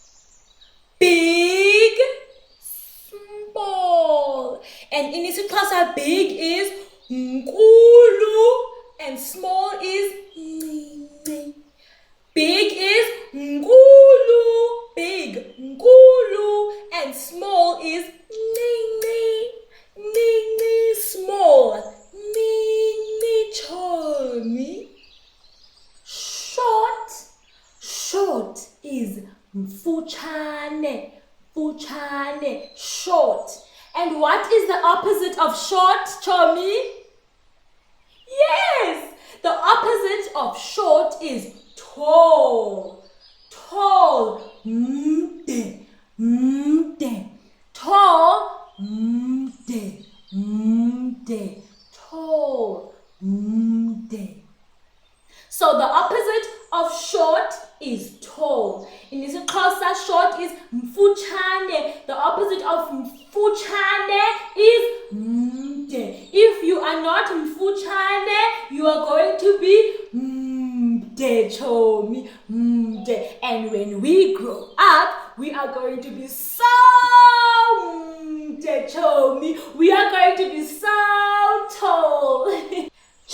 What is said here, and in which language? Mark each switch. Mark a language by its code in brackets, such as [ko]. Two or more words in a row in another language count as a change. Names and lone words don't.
[en] Big, small. And in IsiXhosa, big is nkulu and small is ncinci. Big is nkulu, big, nkulu, and small is ncinci. Nini, small. Nini, chomi. Short. Short is mfuchane. Fuchane. Short. And what is the opposite of short, chomi? Yes! The opposite of short is tall. Tall. [xh] Mde. Mde. Tall. Mde, mde, tall, mde. [en] So the opposite of short is tall. In IsiXhosa, short is mfuchane. The opposite of mfuchane is mde. If you are not mfuchane, you are going to be [xh] mde, chomi, mde. [en] And when we grow up, we are going to be so [xh] mde, chomi. [en] We are going to be so tall.